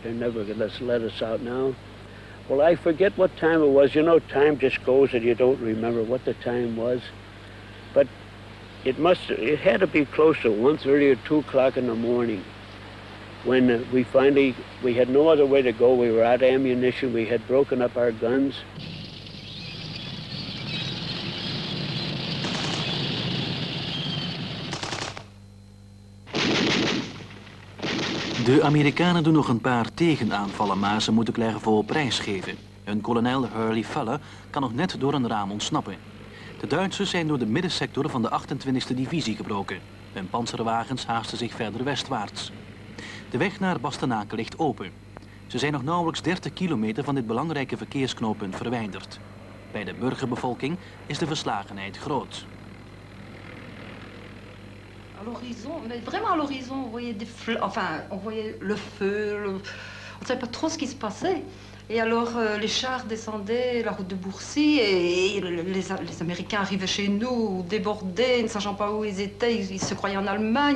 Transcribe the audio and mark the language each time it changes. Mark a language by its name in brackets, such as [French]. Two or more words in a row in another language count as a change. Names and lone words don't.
[English] They're never going to let us out now. Well, I forget what time it was. You know, time just goes and you don't remember what the time was. But it had to be close to 1:30 or 2 o'clock in the morning when we had no other way to go. We were out of ammunition. We had broken up our guns. [Dutch] De Amerikanen doen nog een paar tegenaanvallen, maar ze moeten Clairvaux prijsgeven. Hun kolonel Hurley Fuller kan nog net door een raam ontsnappen. De Duitsers zijn door de middensector van de 28e divisie gebroken. Hun panzerwagens haasten zich verder westwaarts. De weg naar Bastenaken ligt open. Ze zijn nog nauwelijks 30 kilometer van dit belangrijke verkeersknooppunt verwijderd. Bij de burgerbevolking is de verslagenheid groot. [French] À l'horizon, mais vraiment à l'horizon, on voyait on voyait le feu, on ne savait pas trop ce qui se passait. Et alors les chars descendaient la route de Bourcy et les Américains arrivaient chez nous, débordés, ne sachant pas où ils étaient, ils se croyaient en Allemagne.